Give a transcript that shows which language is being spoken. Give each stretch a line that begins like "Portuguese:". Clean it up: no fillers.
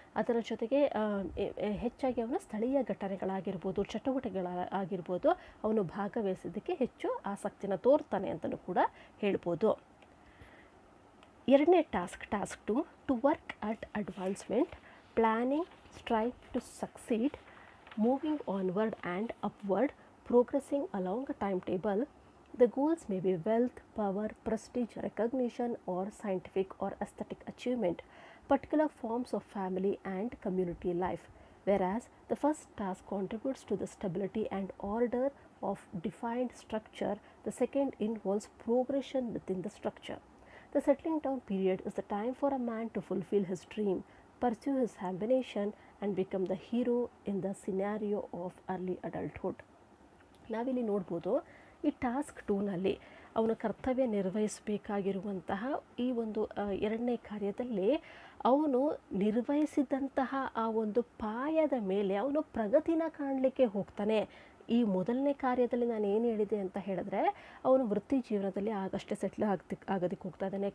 Kannada: ಅದರ ಜೊತೆಗೆ ಹೆಚ್ಚಾಗಿ ಅವನು ಸ್ಥಳೀಯ ಘಟನೆಗಳಾಗಿರ್ಬೋದು, ಚಟುವಟಿಕೆಗಳಾಗಿರ್ಬೋದು, ಅವನು ಭಾಗವಹಿಸೋದಕ್ಕೆ ಹೆಚ್ಚು ಆಸಕ್ತಿನ ತೋರ್ತಾನೆ ಅಂತಲೂ ಕೂಡ ಹೇಳ್ಬೋದು. ಎರಡನೇ
English: Task 2, to work at advancement, planning, strive to succeed, moving onward and upward, progressing along a timetable. The goals may be wealth, power, prestige, recognition, or scientific or aesthetic achievement, particular forms of family and community life. Whereas the first task contributes to the stability and order of defined structure, the second involves progression within the structure. The settling down period is the time for a man to fulfill his dream, pursue his ambition, and become the hero in the scenario of early adulthood.
Kannada: ನಾವಿಲ್ಲಿ ನೋಡ್ಬೋದು, ಈ task 2ನಲ್ಲಿ ಅವನ ಕರ್ತವ್ಯ ನಿರ್ವಹಿಸಬೇಕಾಗಿರುವಂತಹ ಈ ಒಂದು ಎರಡನೇ ಕಾರ್ಯದಲ್ಲಿ ಅವನು ನಿರ್ವಹಿಸಿದಂತಹ ಆ ಒಂದು ಪಾಯದ ಮೇಲೆ ಅವನು ಪ್ರಗತಿನ ಕಾಣಲಿಕ್ಕೆ ಹೋಗ್ತಾನೆ. ಈ ಮೊದಲನೇ ಕಾರ್ಯದಲ್ಲಿ ನಾನು ಏನು ಹೇಳಿದೆ ಅಂತ ಹೇಳಿದ್ರೆ, ಅವನು ವೃತ್ತಿ ಜೀವನದಲ್ಲಿ ಆಗಷ್ಟೇ ಸೆಟ್ಲ್ ಆಗೋದಕ್ಕೆ ಹೋಗ್ತಾ ಇದ್ದಾನೆ.